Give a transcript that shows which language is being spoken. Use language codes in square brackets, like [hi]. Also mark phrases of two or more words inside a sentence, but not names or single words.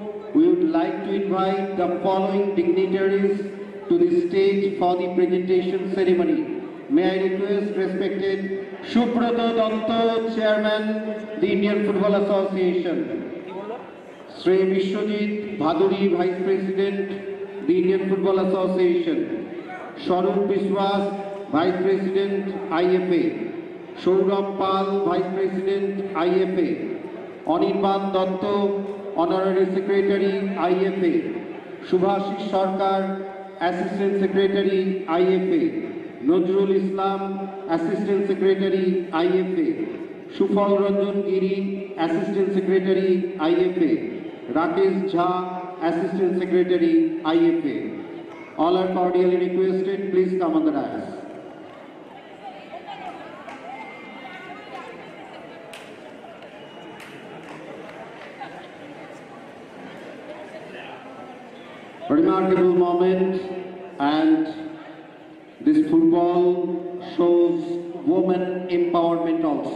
[en] We would like to invite the following dignitaries to the stage for the presentation ceremony. May I request respected Subrata Danto, Chairman, the Indian Football Association; Sri Vishwajit Bhaduri, Vice President, the Indian Football Association; Sharup Biswas, Vice President, IFA; Saurabh Pal, Vice President, IFA; Anirban Datto, Honorary Secretary, IFA; Subhashish Sarkar, Assistant Secretary, IFA; Nazrul Islam, Assistant Secretary, IFA; Shufal Ranjan Giri, Assistant Secretary, IFA; Rakesh Jha, Assistant Secretary, IFA. All are cordially requested, please come on the dais. A remarkable moment, and this football shows women empowerment also.